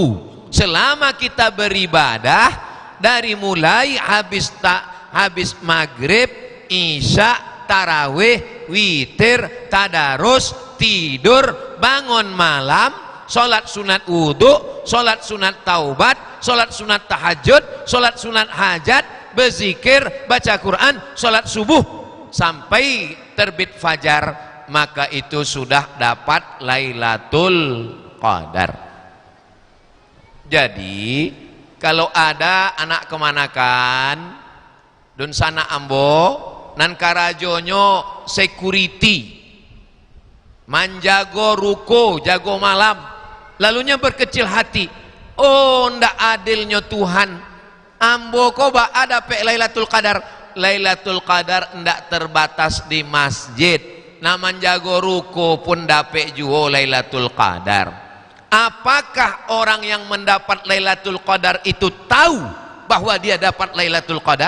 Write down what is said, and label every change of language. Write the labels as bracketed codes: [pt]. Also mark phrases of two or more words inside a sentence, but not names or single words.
[id] Selama kita beribadah dari mulai habis maghrib, isya, tarawih, witir, tadarus, tidur, bangun malam, sholat sunat wudhu, sholat sunat taubat, sholat sunat tahajud, sholat sunat hajat, berzikir, baca Quran, sholat subuh sampai terbit fajar, maka itu sudah dapat Lailatul Qadar. [min] Jadi kalau ada anak kemanakan dun sana ambo nan karajonyo security manjago ruko jago malam, lalunya berkecil hati, oh ndak adilnya Tuhan, ambo koba ada pe Lailatul Qadar. Lailatul Qadar ndak terbatas di masjid, naman jago ruko pun dapat juga Lailatul Qadar. [id] Apakah orang yang mendapat Lailatul Qadar itu tahu bahwa dia dapat Lailatul Qadar?